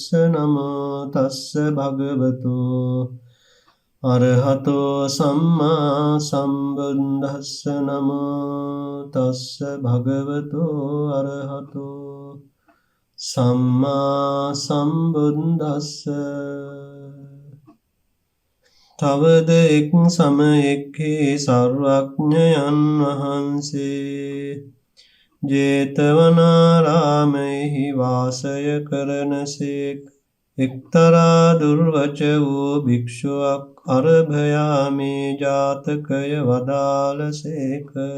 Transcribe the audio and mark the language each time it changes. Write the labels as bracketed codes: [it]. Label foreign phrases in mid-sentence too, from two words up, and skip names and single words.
[pi] නමෝ තස්ස භගවතෝ අරහතෝ සම්මා සම්බුද්දස්ස. නමෝ තස්ස භගවතෝ අරහතෝ සම්මා සම්බුද්දස්ස. [si] තවද එක් සමයෙහි සර්වඥයන් වහන්සේ ජේතවනාරාමයෙහි වාසය කරනසේක්. එක්තරා දුර්වච වූ භික්ෂුවක් අරභයාමේ ජාතකය වදාළසේක.